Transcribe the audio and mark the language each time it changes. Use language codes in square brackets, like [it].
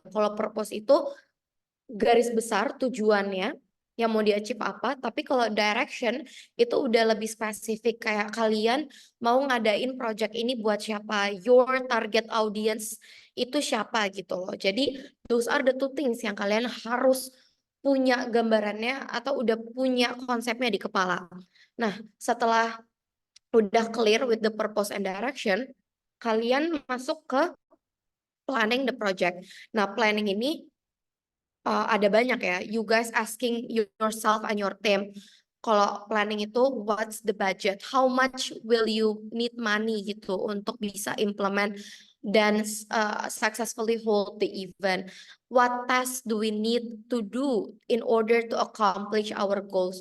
[id] Kalau purpose itu garis besar tujuannya yang mau di-achieve apa, tapi kalau direction itu udah lebih spesifik kayak kalian mau ngadain project ini buat siapa, [en] your target audience [id] itu siapa gitu loh. Jadi [en] those are the 2 things [id] yang kalian harus punya gambarannya atau udah punya konsepnya di kepala. Nah, setelah udah [en] clear with the purpose and direction, [id] kalian masuk ke [en] planning the project. [id] Nah, planning ini ada banyak ya. [en] You guys asking yourself and your team. [id] Kalau planning itu, [en] what's the budget? How much will you need money [id] gitu untuk bisa [en] implement [id] dan [en] successfully hold the event? What tasks do we need to do in order to accomplish our goals?